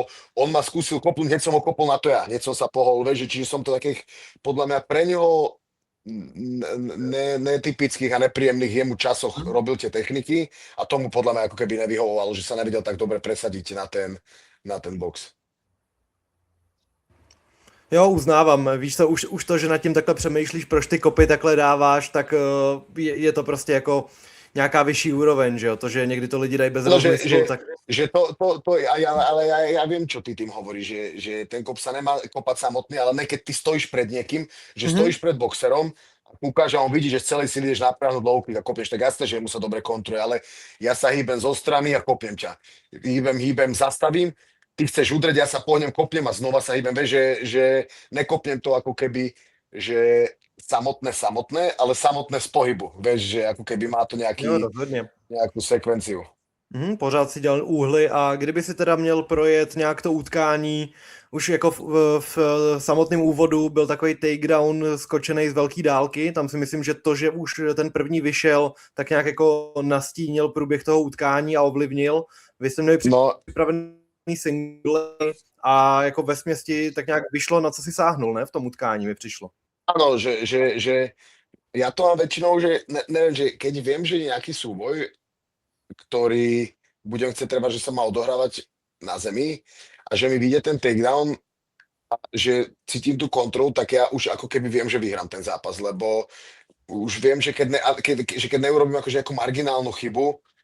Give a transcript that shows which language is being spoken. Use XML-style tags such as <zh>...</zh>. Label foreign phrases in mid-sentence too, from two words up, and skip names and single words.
<sk>On ma skúsil kopnúť, hneď som ho kopol na to ja. Hneď som sa pohol, vieš, čiže som to takých, podľa mňa pre neho netypických a nepríjemných jemu časoch robil tie techniky a tomu podľa mňa ako keby nevyhovovalo, že sa nevedel tak dobre presadiť na ten box.</sk> <cs>Jo, uznávám. Víš co, už to, že nad tím takhle přemýšlíš, proč ty kopy takhle dáváš, tak je to prostě jako nějaká vyšší úroveň, že jo? To, že někdy to lidi dají bez rozmyslu, tak...</cs> <sk>Že ale ja viem, čo ty tým hovoríš, že ten kop sa nemá kopať samotný, ale ne keď ty stojíš pred niekým, že stojíš pred boxerom a kúkaš a on vidí, že z celej sily ideš napráhnuť</sk> <en>low kick</en> <sk>a kopneš, tak jasné, že mu sa dobre kontruje, ale ja sa hýbem zo strany a kopnem ťa. Hýbem, zastavím, ty chceš udreť, ja sa pohnem, kopnem a znova sa hýbem, vieš, že nekopnem to ako keby, že samotné, ale samotné z pohybu. Vieš, že ako keby má to nějakou sekvenciu.</sk> <cs>Pořád si dělal úhly a kdyby si teda měl projet nějak to utkání, už jako v samotném úvodu byl takový takedown skočený z velké dálky, tam si myslím, že to, že už ten první vyšel, tak nějak jako nastínil průběh toho utkání a ovlivnil. Vy jste měli připravený single a jako ve směsti tak nějak vyšlo, na co si sáhnul, ne? V tom utkání mi přišlo.</cs> <sk>Áno, že ja to mám väčšinou, že neviem, že keď viem, že je nejaký súboj, ktorý budem chcieť treba, že sa má odohrávať na zemi a že mi vyjde ten takedown a že cítim tú kontrolu, tak ja už ako keby viem, že vyhrám ten zápas, lebo už viem, že keď neurobím akože nejakú marginálnu chybu,</sk>